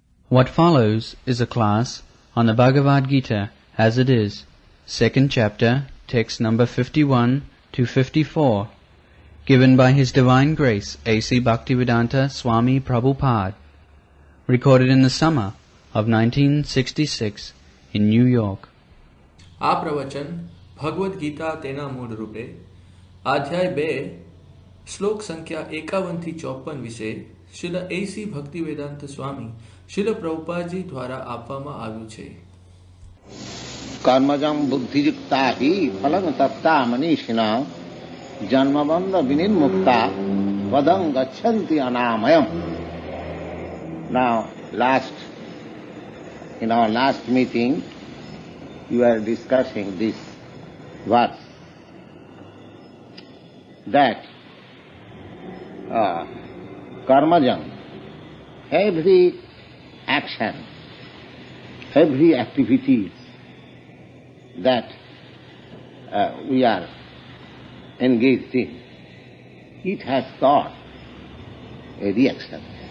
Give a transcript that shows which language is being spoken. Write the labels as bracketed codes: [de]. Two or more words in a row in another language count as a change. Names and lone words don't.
[en] What follows is a class on the Bhagavad Gita as it is, second chapter, text number 51 to 54, given by His Divine Grace A.C. Bhaktivedanta Swami Prabhupada, recorded in the summer of 1966 in New York. [gu] આ પ્રવચન ભગવદ્ ગીતા તેના મૂળ રૂપે અધ્યાય 2 શ્લોક સંખ્યા 51 થી 54 વિશે શ્રીલ એસી ભક્તિવેદાંત સ્વામી શ્રીલ પ્રભુપાદજી દ્વારા આપવામાં આવ્યું છે. [sa] कर्मजं बुद्धियुक्ता हि फलं तप्ता मनीषिणा जन्मबंध विनिर्मुक्ता पदं गच्छन्ति अनामयम्. [en] Now, in our last meeting, we were discussing this verse that karmajam, every action, every activities that we are engaged in, it has got a reaction.